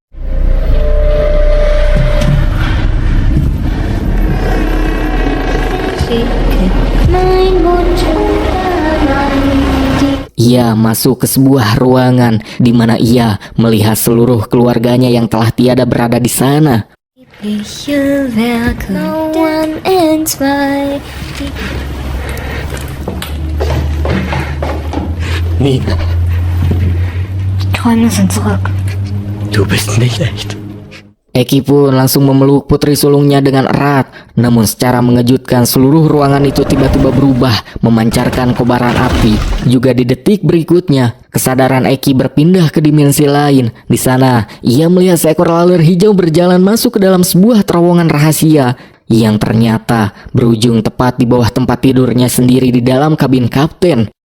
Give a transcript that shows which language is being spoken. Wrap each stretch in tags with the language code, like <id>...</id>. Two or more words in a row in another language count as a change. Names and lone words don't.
<id>Ia masuk ke sebuah ruangan di mana ia melihat seluruh keluarganya yang telah tiada berada di sana. Nina,</id> <de>Träume sind zurück. du bist nicht echt.</de> <id>Eki pun langsung memeluk putri sulungnya dengan erat. Namun secara mengejutkan seluruh ruangan itu tiba-tiba berubah, memancarkan kobaran api. Juga di detik berikutnya, kesadaran Eki berpindah ke dimensi lain. Di sana, ia melihat seekor laler hijau berjalan masuk ke dalam sebuah terowongan rahasia yang ternyata berujung tepat di bawah tempat tidurnya sendiri di dalam kabin kapten.</id>